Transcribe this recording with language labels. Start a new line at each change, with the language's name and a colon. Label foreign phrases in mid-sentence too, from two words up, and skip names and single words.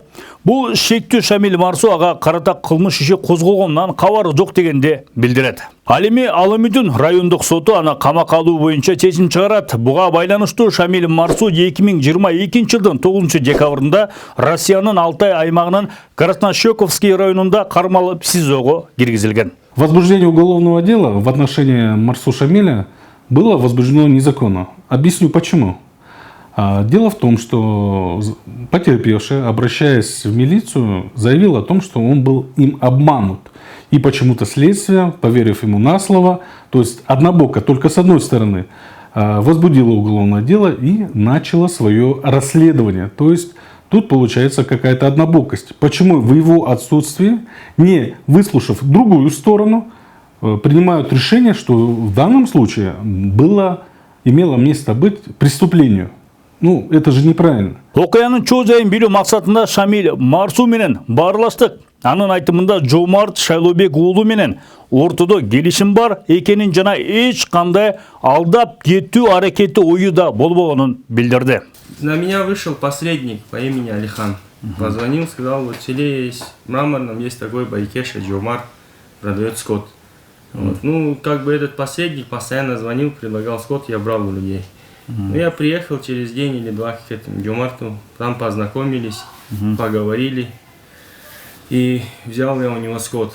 Kyrgyz: Бул шектүү Шамиль Марсу ага карата кылмыш иши козголгонунан кабары жок дегенди билдирет. Ал эми Аламүдүн райондук соту аны камакка алуу боюнча чечим чыгарат. Буга байланыштуу Шамиль Марсу 2022 жылдын 9 декабрында Россиянын Алтай аймагынын Краснощековский районунда кармалып СИЗОго киргизилген.
Russian: Возбуждение уголовного дела в отношении Марсу Шамиля было возбуждено незаконно. Объясню почему. Дело в том, что потерпевший, обращаясь в милицию, заявил о том, что он был им обманут. И почему-то следствие, поверив ему на слово, то есть однобоко, только с одной стороны, возбудило уголовное дело и начало свое расследование. То есть тут получается какая-то однобокость. Почему в его отсутствии, не выслушав другую сторону, принимают решение, что в данном случае имело место быть преступлению. Ну, это же неправильно.
Kyrgyz: Окуянын чоо жайын билүү максатында Шамиль Марсу менен баарлаштык. Анын айтымында Жомарт Шайлообек уулу менен ортодо келишим бар экенин жана эч кандай алдап кетүү аракети ою да болбогонун билдирди.
Russian: На меня вышел посредник по имени Алихан. Позвонил, сказал, вот в селе есть, в Мраморном есть такой Байкеша Жомарт, продает скот. Вот. Ну, как бы этот посредник постоянно звонил, предлагал скот, я брал у людей. Ну, я приехал через день или два к этому Жомарту, там познакомились, поговорили, и взял я у него скот.